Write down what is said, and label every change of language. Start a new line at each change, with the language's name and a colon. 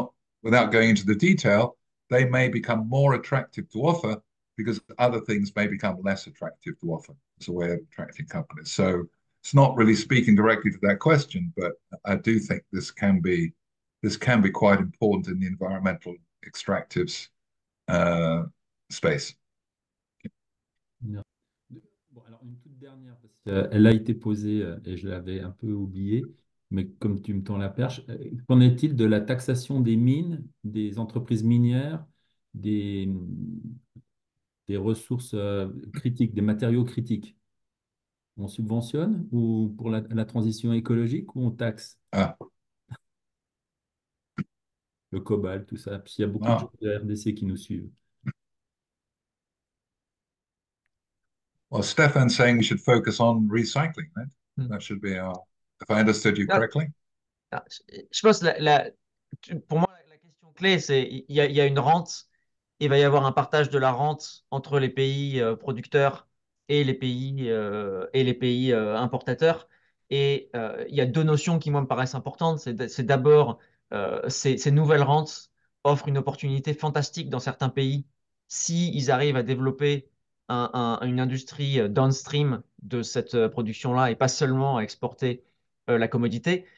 English: Not without going into the detail, they may become more attractive to offer because other things may become less attractive to offer as a way of attracting companies. So it's not really speaking directly to that question, but I do think this can be quite important in the environmental extractives space.
French: Bon, alors une toute dernière, parce qu'elle a été posée et je l'avais un peu oubliée, mais comme tu me tends la perche, qu'en est-il de la taxation des mines, des entreprises minières, des ressources critiques, des matériaux critiques? On subventionne ou pour la transition écologique ou on taxe Ah, le cobalt, tout ça? Puis il y a beaucoup de gens de la RDC qui nous suivent.
English: well, Stefan's saying we should focus on recycling, right? That should be if I understood you correctly.
French: Je pense pour moi, la question clé, c'est il y a une rente, il va y avoir un partage de la rente entre les pays producteurs et les pays importateurs. Et il y a deux notions qui, moi, me paraissent importantes. C'est d'abord, ces nouvelles rentes offrent une opportunité fantastique dans certains pays s'ils arrivent à développer une industrie downstream de cette production-là et pas seulement à exporter la commodité.